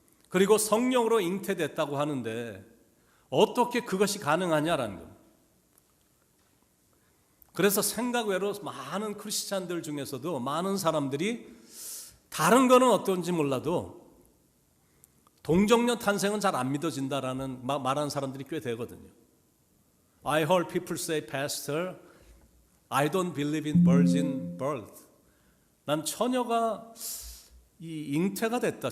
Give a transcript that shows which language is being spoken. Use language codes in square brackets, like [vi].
[ko] 그리고 성령으로 잉태됐다고 하는데 어떻게 그것이 가능하냐라는 겁니다. 그래서 생각 외로 많은 크리스찬들 중에서도 많은 사람들이 다른 거는 어떤지 몰라도 동정녀 탄생은 잘 안 믿어진다라는 말하는 사람들이 꽤 되거든요. [en] I heard people say, Pastor, I don't believe in virgin birth. [ko] 난 처녀가 이 잉태가 됐다.